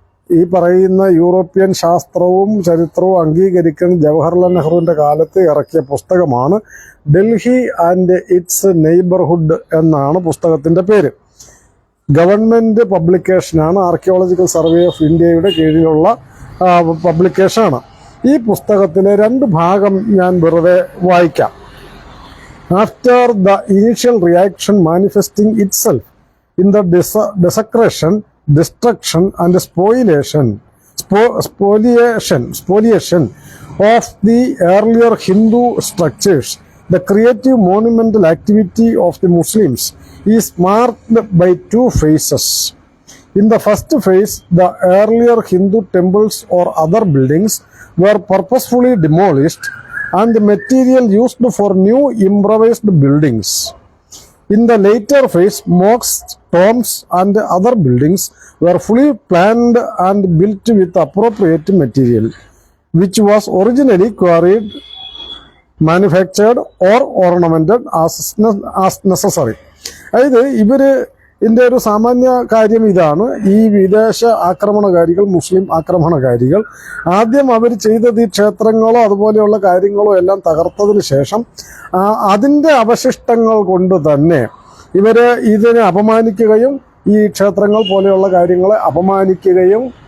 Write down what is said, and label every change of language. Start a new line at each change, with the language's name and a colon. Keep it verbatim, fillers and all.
Malayalam: ഈ പറയുന്ന യൂറോപ്യൻ ശാസ്ത്രവും ചരിത്രവും അംഗീകരിക്കുന്ന ജവഹർലാൽ നെഹ്റുവിൻ്റെ കാലത്ത് ഇറക്കിയ പുസ്തകമാണ് ഡൽഹി ആൻഡ് ഇറ്റ്സ് നെയ്ബർഹുഡ് എന്നാണ് പുസ്തകത്തിൻ്റെ പേര്. ഗവൺമെൻറ് പബ്ലിക്കേഷനാണ്, ആർക്കിയോളജിക്കൽ സർവേ ഓഫ് ഇന്ത്യയുടെ കീഴിലുള്ള പബ്ലിക്കേഷനാണ്. ഈ പുസ്തകത്തിലെ രണ്ട് ഭാഗം ഞാൻ വെറുതെ വായിക്കാം.
English: After the initial reaction manifesting itself in the des- desecration, destruction and spoliation, spo- spoliation, spoliation of the earlier Hindu structures, the creative monumental activity of the Muslims is marked by two phases. In the first phase, the earlier Hindu temples or other buildings were purposefully demolished and the material used for new improvised buildings. In the later phase, mosques, tombs and other buildings were fully planned and built with appropriate material, which was originally quarried, manufactured or ornamented as, ne- as necessary.
Malayalam: അതായത് ഇവര് ഇതിൻ്റെ ഒരു സാമാന്യ കാര്യം ഇതാണ്. ഈ വിദേശ ആക്രമണകാരികൾ, മുസ്ലിം ആക്രമണകാരികൾ, ആദ്യം അവർ ചെയ്തത് ഈ ക്ഷേത്രങ്ങളോ അതുപോലെയുള്ള കാര്യങ്ങളോ എല്ലാം തകർത്തതിന് ശേഷം അതിൻ്റെ അവശിഷ്ടങ്ങൾ കൊണ്ട് തന്നെ ഇവർ ഇതിനെ അപമാനിക്കുകയും ഈ ക്ഷേത്രങ്ങൾ പോലെയുള്ള കാര്യങ്ങളെ അപമാനിക്കുകയും